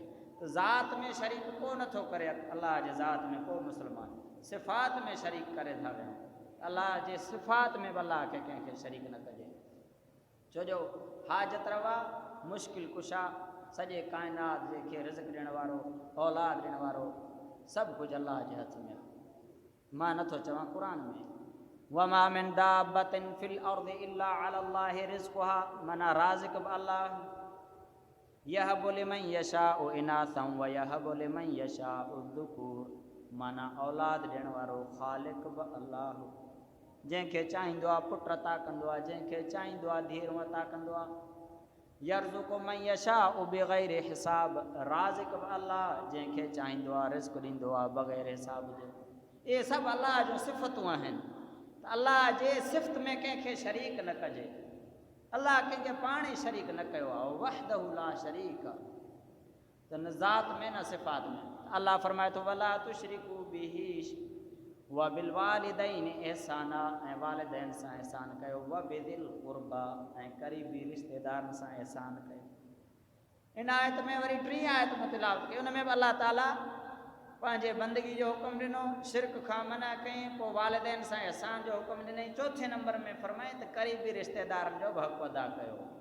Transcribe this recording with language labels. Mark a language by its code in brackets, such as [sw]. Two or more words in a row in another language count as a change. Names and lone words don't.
[sd] त ज़ात में शरीक को नथो करे, अल्लाह जे ज़ात में को मुस्लमान सिफ़ात में शरीक करे था वेहनि, अल्लाह जे सिफ़ात में बि अल्लाह खे कंहिंखे शरीक न कजे। छो जो हाजत रवा, मुश्किल कुशा, सॼे काइनात जेके रिज़्क़ ॾियण वारो, औलाद ॾियण वारो, सभु कुझु अल्लाह जे हथ में। [ar] मां नथो चवां क़ुर में وما من دابة في الأرض إلا على الله رزقها, माना राज़िक़ बि अल्लाह, يهب لمن يشاء إناثا ويهب لمن يشاء ذكورا, [sd] माना औलाद ॾियण वारो ख़ालिक़ बि अल्लाह, जंहिंखे चाहींदो आहे पुट अता कंदो आहे, जंहिंखे चाहींदो आहे धीअरूं अता कंदो आहे। [ar] يرزق من يشاء بغير حساب, [sd] राज़िक़ बि अल्लाह, जंहिंखे चाहींदो आहे रिज़्क़ ॾींदो आहे बग़ैर हिसाब जे। इहे सभु अल्लाह जूं सिफ़तूं आहिनि। त अल्लाह जे सिफ़त में कंहिंखे शरीक न कजे, अल्लाह कंहिंखे पाण ई शरीक न कयो आहे, [ar] وحده لا شريك, [sd] त न ज़ात में न सिफ़ात में। अल्लाह फरमाए थो [ar] ولا تشركوا به وبالوالدين إحسانا, [sd] ऐं वालिदैन सां एहसान कयो, [ar] وبذي القربى, [sd] ऐं क़रीबी रिश्तेदारनि सां एहसान कयो। इन आयत में वरी 3 आयत मुतिलावत कई, उन में बि अल्लाह ताला पंहिंजे बंदगी जो हुकुम ॾिनो, शिरक खां मना कयईं, पोइ वालिदैन सां एहसान जो हुकुम ॾिनई, चौथे नंबर में फरमाई त क़रीबी रिश्तेदारनि जो बि हक़ अदा कयो।